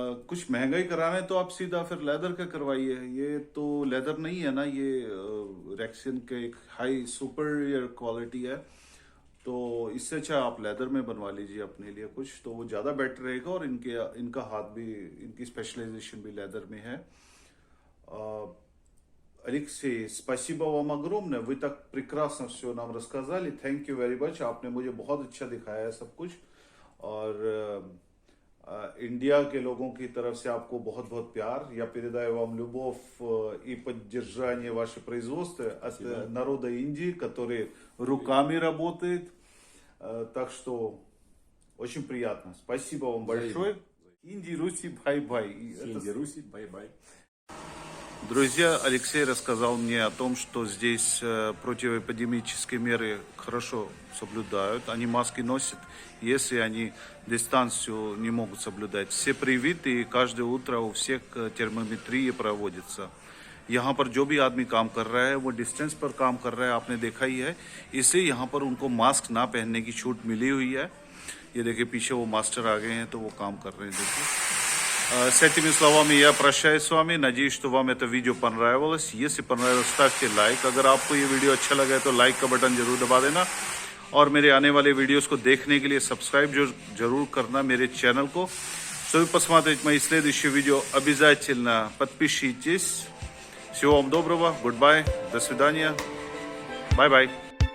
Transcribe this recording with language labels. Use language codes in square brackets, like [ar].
[hi] कुछ महंगा ही कराना है तो आप सीधा फिर लेदर का करवाइए. ये तो लेदर नहीं है ना, ये रेक्सिन के एक हाई सुपीरियर क्वालिटी है. तो इससे अच्छा आप लेदर में बनवा लीजिए अपने लिए कुछ, तो वो ज़्यादा बेटर रहेगा. और इनका हाथ भी, इनकी स्पेशलाइजेशन भी लेदर में है. [ru] Алексей, спасибо вам огромное. Вы так прекрасно все нам рассказали. [en] Thank you very much. [hi] आपने मुझे बहुत अच्छा दिखाया है सब कुछ. और इंडिया के लोगों की तरफ से आपको बहुत बहुत प्याр. [ru] Я передаю вам любовь и поддержание ваше производство от народа Индии, который руками работает. Так что очень приятно. Спасибо вам большое. Инди, Руси, бай-бай. Инди, Руси, бай-бай. Друзья, Алексей рассказал мне о том, что здесь противоэпидемические меры хорошо соблюдают. Они маски носят, если они дистанцию не могут соблюдать. Все привиты, и каждое утро у всех термометрия проводится. [hi] यहाँ पर जो भी आदमी काम कर रहा है वो डिस्टेंस पर काम कर रहा है, आपने देखा ही है। इसलिए यहाँ पर उनको मास्क ना पहनने की छूट मिली हुई है। ये देखिए पीछे वो मास्टर आ गए हैं तो वो काम कर रहे हैं, देखिए। [ru] С этими словами я прощаюсь с вами. Надеюсь, что вам это видео понравилось. Если понравилось, ставьте лайк. [hi] अगर आपको ये वीडियो अच्छा लगा है तो लाइक का बटन जरूर दबा देना। और मेरे आने वाले वीडियोस को देखने के लिए सब्सक्राइब जरूर करना मेरे ченнел को. [ru] Чтобы посмотреть мои следующие видео, обязательно подпишитесь. Всего вам доброго, [en] goodbye, [ru] до свидания, bye-bye.